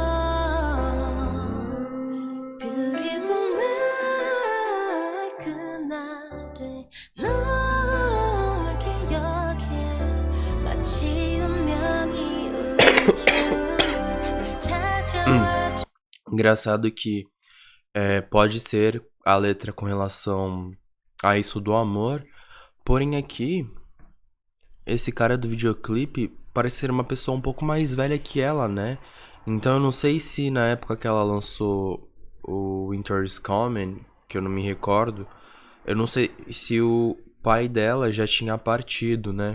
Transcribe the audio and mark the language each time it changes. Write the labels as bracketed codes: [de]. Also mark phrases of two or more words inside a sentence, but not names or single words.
[en] Beautiful night [ko] 그날의 널 기억해 마치 운명이 우리 지운 날 찾아와 [pt] Engraçado que pode ser a letra com relação a isso do amor, porém aqui, esse cara do videoclipe parece ser uma pessoa um pouco mais velha que ela, né? Então eu não sei se na época que ela lançou o Winter is Coming, que eu não me recordo, eu não sei se o pai dela já tinha partido, né?